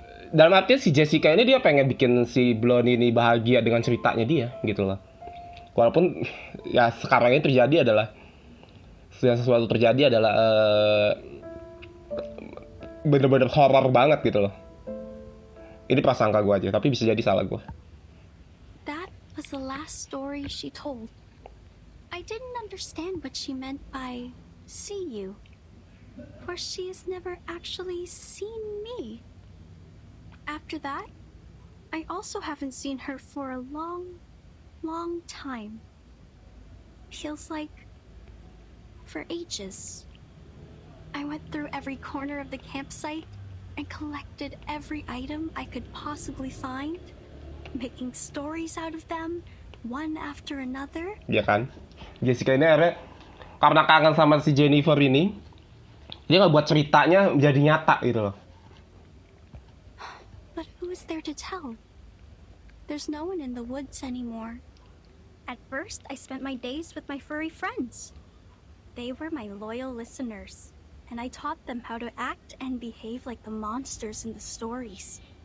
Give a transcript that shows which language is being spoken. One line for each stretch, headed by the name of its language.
Indonesian: Dalam artian si Jessica ini dia pengen bikin si Blondie ini bahagia dengan ceritanya dia gitu loh. Walaupun ya sekarang ini terjadi adalah sesuatu terjadi adalah bener-bener horor banget gitu loh. Ini prasangka gue aja, tapi bisa jadi salah gue.
English: That was the last story she told. I didn't understand what she meant by see you, for she has never actually seen me. After that, I also haven't seen her for a long time. Feels like for ages. I went through every corner of the campsite and collected every item I could possibly find, making stories out of them, one after another.
Indonesian: Ya kan? Jessica ini akhirnya karena kangen sama si Jennifer ini, dia nggak buat ceritanya menjadi nyata gitu loh.
English: But who is there to tell? There's no one in the woods anymore. At first, I spent my days with my furry friends. They were my loyal listeners, and I taught them how to act and behave like the monsters in the stories.